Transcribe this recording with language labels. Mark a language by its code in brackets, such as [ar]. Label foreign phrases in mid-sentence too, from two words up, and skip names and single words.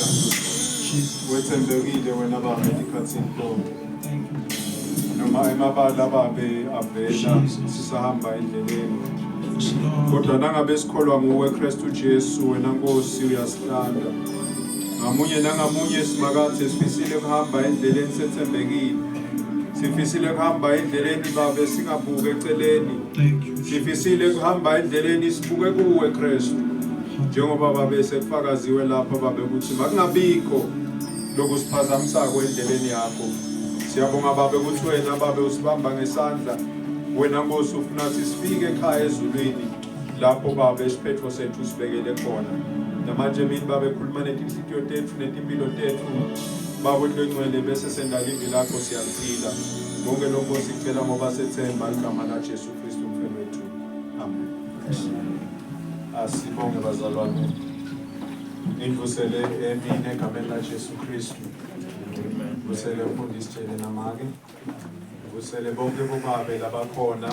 [zu] Wethembekile wena Baba esikhathini konke. Noma emabala babe avela sisahamba endleleni. Kodwa nangabe sikholwa nguwe Kristu Jesu wena Nkosi uyasihlanda. Ngamunye nangamunye simakade sifisile ukuhamba endleleni sethembekile. Sifisile ukuhamba endleleni Baba singabuke eceleni. Sifisile ukuhamba endleleni sibuke kuwe Kristu. Njengoba Baba sekufakaziwe lapha Baba ukuthi makungabikho lokusiphazamisa endleleni yakho. Siyabonga Baba ukuthi wena Baba usibamba ngesandla. Wena Nkosi ufuna ukuthi sifike ekhaya ezulwini lapho Baba isiphetho sethu sibekele khona. Namanje mina Baba ekhuluma nezinhliziyo zethu netimpilo zethu. Baba uNgcwele bese senda livi lakho siyalifila. Bonke lokho sicela ngoba sethemba igama la Jesu Kristu umfelo wethu. Amen. Asibonge bazalwane. Nivusele emini egameni la Jesu Kristu. Vusele umfundisi tshele namake. Vusele bonke bomabe labakhona.